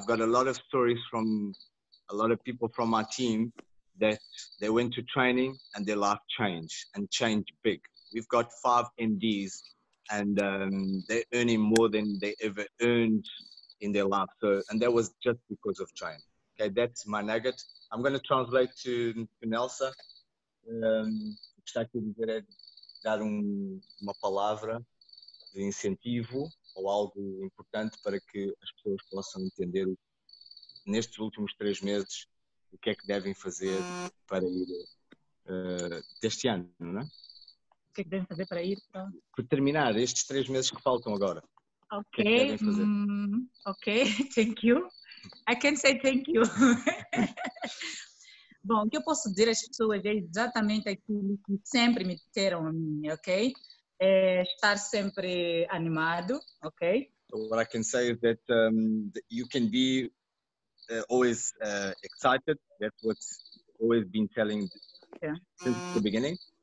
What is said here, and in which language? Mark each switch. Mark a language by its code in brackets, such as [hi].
[en] I've got a lot of stories from a lot of people from my team that they went to training and their life changed big. We've got 5 MDs and they're earning more than they ever earned in their life. So, and that was just because of training. Okay, that's my nugget. I'm going to translate to Nelsa. [pt] Está aqui a dizer é dar uma palavra de incentivo ou algo importante para que as pessoas possam entender nestes últimos 3 meses o que é que devem fazer para ir deste ano, não é? O que é que devem fazer para ir para terminar estes 3 meses que faltam agora? Ok, o que é que devem fazer? [en] Ok, thank you. I can say thank you. [pt] Bom, o que eu posso dizer às pessoas é exatamente aquilo que sempre me disseram a mim, ok? É estar sempre animado, ok? [en] So what I can say is that you can be always excited. That's what's always been telling since the beginning.